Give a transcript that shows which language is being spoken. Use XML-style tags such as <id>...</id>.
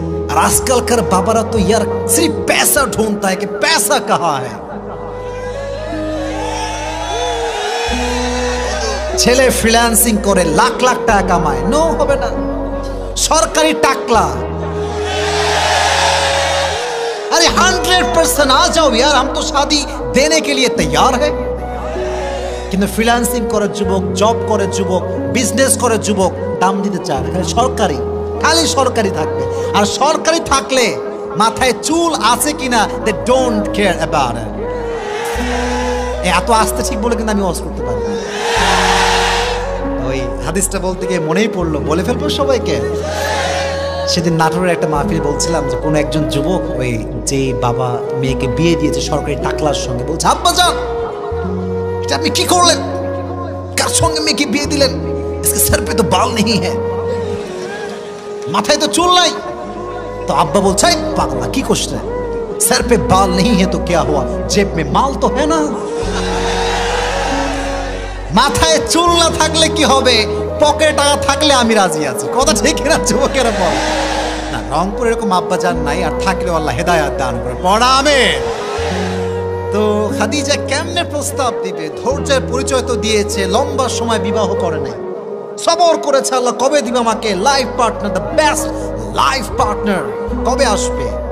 <bn>আর আজকালকার বাবারা তো</bn> <hi>ইয়ার সির্ফ पैसा ढूंढता है कि पैसा कहाँ है।</hi> <bn>ছেলে ফ্রিল্যান্সিং করে লাখ লাখ টাকা কামায়, নো হবে না। সরকারি টাকলা,</bn> <hi>अरे 100% आ जाओ यार, हम तो शादी देने के लिए तैयार है।</hi> <bn>কিন্তু ফ্রিল্যান্সিং করে যুবক, জব করে যুবক, বিজনেস করে যুবক, দাম দিতে চায় না। খালি সরকারি, খালি সরকারি থাকবে। আর সরকারি থাকলে মাথায় চুল আছে কিনা</bn> <en>They don't care about it.</en> <bn>এত আস্তে ঠিক বলে কিন্তু আমি ওয়াজ করতে পারবো না। ওই হাদিসটা বলতে গিয়ে মনেই পড়লো, বলে ফেলবো সবাইকে। সেদিন নাটোরের একটা মাহফিল বলছিলাম যে কোনো একজন যুবক ওই যে বাবা মেয়েকে বিয়ে দিয়েছে সরকারি টাকলার সঙ্গে, বলছে আব্বা যান এটা আপনি কি করলেন, কার সঙ্গে মেয়েকে বিয়ে দিলেন,</bn> <hi>इसके सर पे तो बाल नहीं है,</hi> <bn>মাথায় তো চুল নাই। তো আব্বা বলছে পাগলা কি করছ,</bn> <hi>सर पे बाल नहीं है तो क्या हुआ, जेब में माल तो है ना।</hi> <bn>মাথায় চুল না থাকলে কি হবে, পকেটে টাকা থাকলে আমি রাজি আছি। কথা ঠিক না যুবকেরা? বল না, রংপুর এরকম আব্বা জান নাই, আর থাকলেও আল্লাহ হেদায়েত দান করে। পড়া আমিন। তো খাদিজা কেমনে প্রস্তাব দিবে? ধৈর্যের পরিচয় তো দিয়েছে, লম্বা সময় বিবাহ করে নাই, সবর করেছে আল্লাহ কবে দিবে আমাকে life partner,</bn> <en>the best life partner</en> <bn>কবে আসবে।</bn>